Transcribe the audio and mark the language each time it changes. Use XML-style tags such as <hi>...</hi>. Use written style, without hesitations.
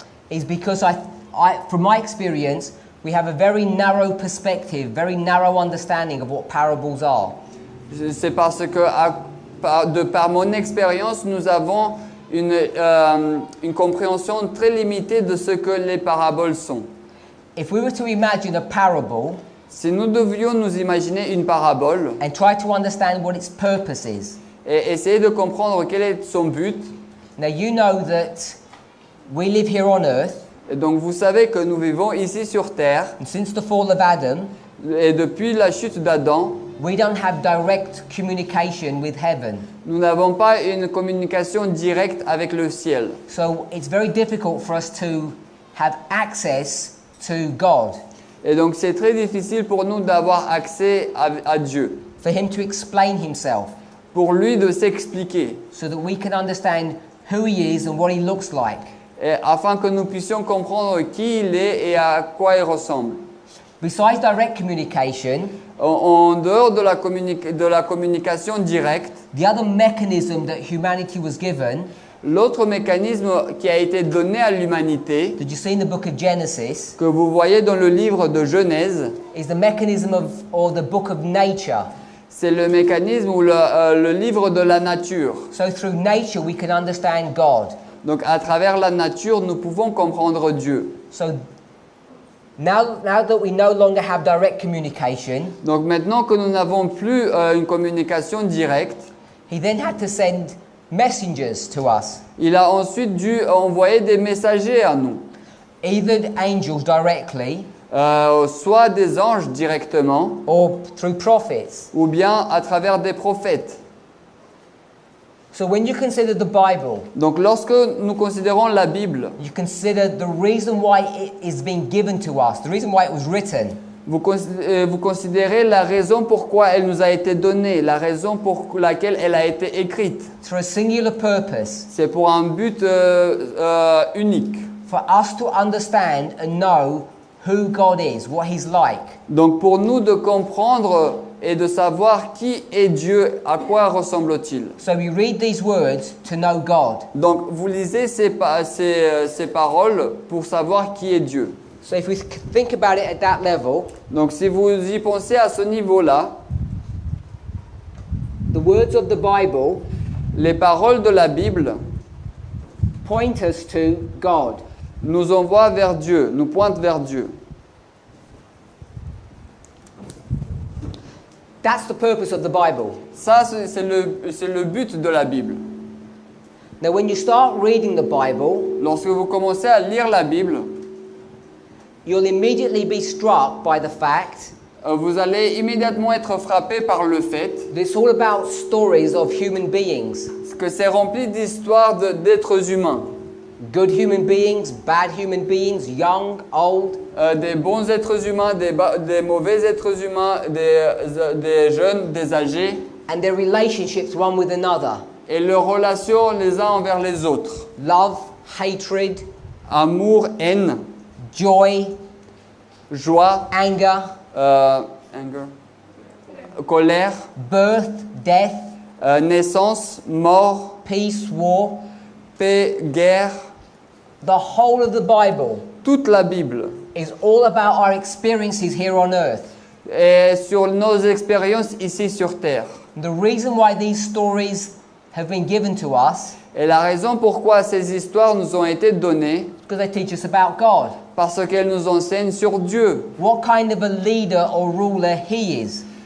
<en>is because from my experience, we have a very narrow perspective, very narrow understanding of what parables are.</en> <fr>c'est parce que de par mon expérience, nous avons une compréhension très limitée de ce que les paraboles sont.</fr> <en>If we were to imagine a parable</en> <fr>Si nous devions nous imaginer une parabole</fr> <en>and try to understand what its purpose is,</en> <fr>et essayer de comprendre quel est son but,</fr> <en>now you know that we live here on earth,</en> <fr>et donc vous savez que nous vivons ici sur Terre,</fr> <en>and since the fall of Adam,</en> <fr>et depuis la chute d'Adam,</fr> <en>we don't have direct communication with heaven.</en> <fr>nous n'avons pas une communication directe avec le ciel.</fr> <en>So it's very difficult for us to have access to God,</en> <fr>Et donc c'est très difficile pour nous d'avoir accès à Dieu,</fr> <en>for Him to explain Himself,</en> <fr>pour lui de s'expliquer,</fr> <en>so that we can understand who He is and what He looks like.</en> <fr>et afin que nous puissions comprendre qui il est et à quoi il ressemble.</fr> <en>Besides direct communication,</en> <fr>En dehors de la communication directe,</fr> <en>the other mechanism that humanity was given,</en> <fr>l'autre mécanisme qui a été donné à l'humanité,</fr> <en>that you see in the book of Genesis,</en> <fr>que vous voyez dans le livre de Genèse,</fr> <en>is the mechanism or the book of nature.</en> <fr>c'est le mécanisme ou le livre de la nature.</fr> <en>So through nature we can understand God.</en> <fr>Donc à travers la nature, nous pouvons comprendre Dieu.</fr> <en>So now that we no longer have direct communication,</en> <fr>Donc maintenant que nous n'avons plus une communication directe,</fr> <en>He then had to send messengers to us,</en> <fr>il a ensuite dû envoyer des messagers à nous,</fr> <en>either angels directly</en> <fr>soit des anges directement,</fr> <en>or through prophets.</en> <fr>ou bien à travers des prophètes.</fr> <en>So when you consider the Bible,</en> <fr>Donc lorsque nous considérons la Bible,</fr> <en>you consider the reason why it is being given to us, the reason why it was written.</en> <fr>vous considérez la raison pourquoi elle nous a été donnée, la raison pour laquelle elle a été écrite.</fr> <en>For a singular purpose,</en> <fr>C'est pour un but unique.</fr> <en>for us to understand and know who God is, what He's like.</en> <fr>Donc pour nous de comprendre et de savoir qui est Dieu, à quoi ressemble-t-il.</fr> <en>So we read these words to know God.</en> <fr>Donc vous lisez ces paroles pour savoir qui est Dieu.</fr> <en>So if we think about it at that level,</en> <fr>Donc si vous y pensez à ce niveau-là,</fr> <en>the words of the Bible</en> <fr>les paroles de la Bible</fr> <en>point us to God.</en> <fr>nous envoie vers Dieu, nous pointe vers Dieu.</fr> <en>That's the purpose of the Bible.</en> <fr>Ça, c'est le but de la Bible.</fr> <en>Now, when you start reading the Bible,</en> <fr>Lorsque vous commencez à lire la Bible,</fr> <en>you'll immediately be struck by the fact</en> <fr>vous allez immédiatement être frappé par le fait</fr> <en>that it's all about stories of human beings.</en> <fr>que c'est rempli d'histoires d'êtres humains.</fr> <en>Good human beings, bad human beings, young, old.</en> <fr>Des bons êtres humains, des mauvais êtres humains, des jeunes, des âgés,</fr> <en>And their relationships one with another.</en> <fr>et leurs relations les uns envers les autres.</fr> <en>Love, hatred,</en> <fr>Amour, haine,</fr> <en>joy,</en> <fr>joie,</fr> <en>anger,</en> <fr>anger, colère,</fr> <en>birth, death,</en> <fr>naissance, mort,</fr> <en>peace, war.</en> <fr>paix, guerre.</fr> <en>The whole of the Bible</en> <fr>Toute la Bible</fr> <en>is all about our experiences here on earth.</en> <fr>est sur nos expériences ici sur Terre.</fr> <en>The reason why these stories have been given to us</en> <fr>Et la raison pourquoi ces histoires nous ont été données,</fr> <en>is because they teach us about God.</en> <fr>parce qu'elles nous enseignent sur Dieu.</fr> <en>What kind of a leader or ruler He is.</en>